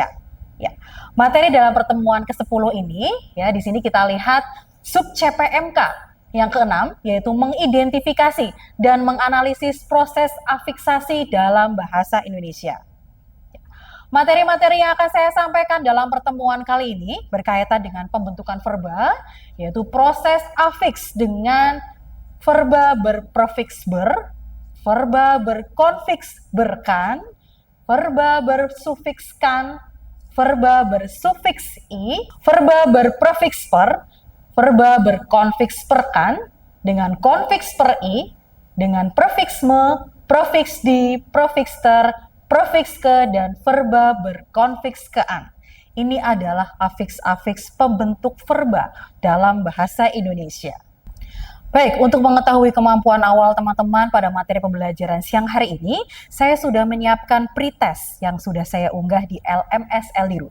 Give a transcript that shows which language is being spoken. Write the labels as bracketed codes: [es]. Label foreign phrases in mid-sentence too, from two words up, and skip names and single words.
[id] Ya, materi dalam pertemuan ke-10 ini, ya di sini kita lihat sub CPMK yang ke-6, yaitu mengidentifikasi dan menganalisis proses afiksasi dalam bahasa Indonesia. Materi-materi yang akan saya sampaikan dalam pertemuan kali ini berkaitan dengan pembentukan verba, yaitu proses afiks dengan verba berprefiks ber, verba berkonfiks berkan, verba bersufiks kan, verba bersufiks i, verba berprefiks per, verba berkonfiks perkan, dengan konfiks per i, dengan prefiks me, prefiks di, prefiks ter, prefiks ke, dan verba berkonfiks kean. Ini adalah afiks-afiks pembentuk verba dalam bahasa Indonesia. Baik, untuk mengetahui kemampuan awal teman-teman pada materi pembelajaran siang hari ini, saya sudah menyiapkan pretest yang sudah saya unggah di LMS Eldiru.